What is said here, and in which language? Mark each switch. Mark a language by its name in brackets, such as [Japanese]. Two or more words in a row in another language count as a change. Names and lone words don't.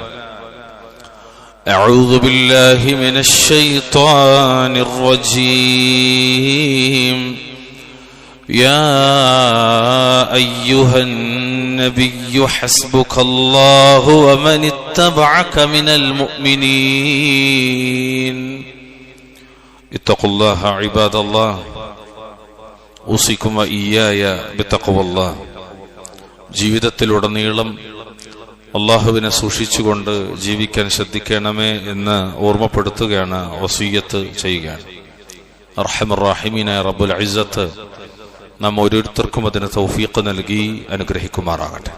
[Arabic] أعوذ بالله من الشيطان الرجيم يا أيها النبي حسبك الله ومن اتبعك من المؤمنين اتقوا الله عباد الله أوصيكم وإياي بتقوى الله [Malayalam] ജീവിതത്തിലുടനീളം അള്ളാഹുവിനെ സൂക്ഷിച്ചുകൊണ്ട് ജീവിക്കാൻ ശ്രദ്ധിക്കണമേ എന്ന് ഓർമ്മപ്പെടുത്തുകയാണ്, വസിയ്യത്ത് ചെയ്യുകയാണ്. അർഹമർ റഹീമീനായ റബ്ബുൽ ഇസ്സത്ത് നാം ഓരോരുത്തർക്കും അതിന് തൗഫീഖ് നൽകി അനുഗ്രഹിക്കുമാറാകട്ടെ.